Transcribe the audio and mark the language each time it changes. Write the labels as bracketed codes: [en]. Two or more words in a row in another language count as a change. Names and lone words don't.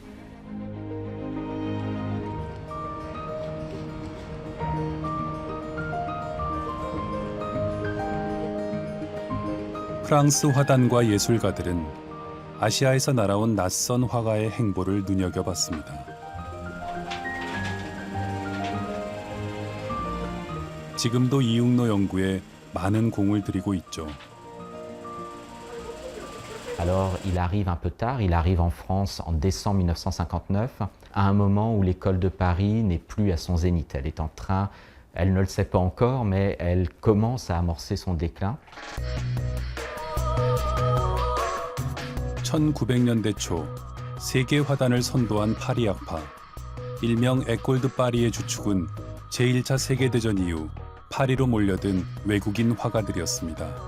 [ko] 프랑스 화단과 예술가들은 아시아에서 날아온 낯선 화가의 행보를 눈여겨봤습니다. 지금도 이육로 연구에 많은 공을 들이고 있죠. [fr] Alors, il arrive un peu tard, il arrive en France en décembre 1959, à un moment où l'école de Paris n'est plus à son zénith. Elle est en train, elle ne le sait pas encore, mais elle commence à amorcer son déclin. [ko] 1900년대 초 세계 화단을 선도한 파리 학파, 일명 에콜 드 파리의 주축은 제1차 세계대전 이후 파리로 몰려든 외국인 화가들이었습니다.